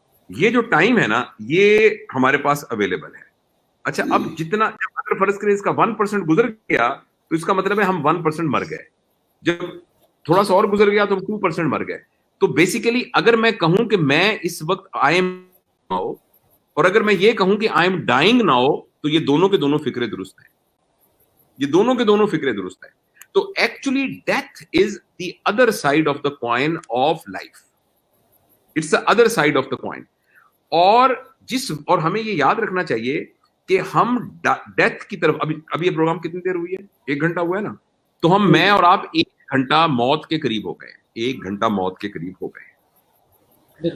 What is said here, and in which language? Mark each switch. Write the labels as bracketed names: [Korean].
[Urdu] یہ جو ٹائم ہے نا یہ ہمارے پاس اویلیبل ہے. اچھا اب جتنا اگر فرض کریں اس کا 1% گزر گیا تو اس کا مطلب ہے ہم 1% مر گئے. جب تھوڑا سا اور گزر گیا تو ہم 2% مر گئے. تو بیسیکلی اگر میں کہوں کہ میں اس وقت [English] I am now, [Urdu] اور اگر میں یہ کہوں کہ [English] I am dying now, [Urdu] تو یہ دونوں کے دونوں فکرے درست ہیں. یہ دونوں کے دونوں فکرے درست ہیں. [English] تو actually death is the other side of the coin of life. It's the other side of the coin. [Urdu] اور ہمیں یہ یاد رکھنا چاہیے کہ ہم ڈیتھ کی طرف ابھی یہ پروگرام کتنی دیر ہوئی ہے؟ 1 گھنٹہ ہوا ہے نا. تو ہم میں اور آپ 1 گھنٹہ موت کے قریب ہو گئے, 1 گھنٹہ موت کے قریب ہو گئے.